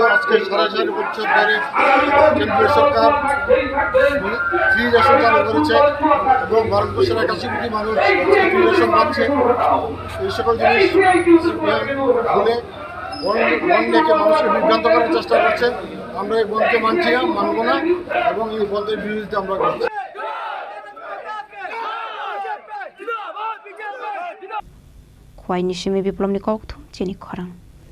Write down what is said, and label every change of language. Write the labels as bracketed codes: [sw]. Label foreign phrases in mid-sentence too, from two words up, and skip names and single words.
[bn] আজকে 4.5 বছর ধরে কেন্দ্রীয় সরকার [en] free ration [bn] চালু করেছে এবং ভারতবর্ষের 81 কোটি মানুষ [en] free ration [bn] পাচ্ছে। এই সকল জিনিস সিপিএম বলে বন্ধকে মানুষকে বিভ্রান্ত করার চেষ্টা করছে। আমরা এই বন্ধকে মানছি না, মানব না এবং এই বন্ধের বিরুদ্ধে আমরা করছি। [trp] Khwai ni shimi biplom ni kok thum chini khorang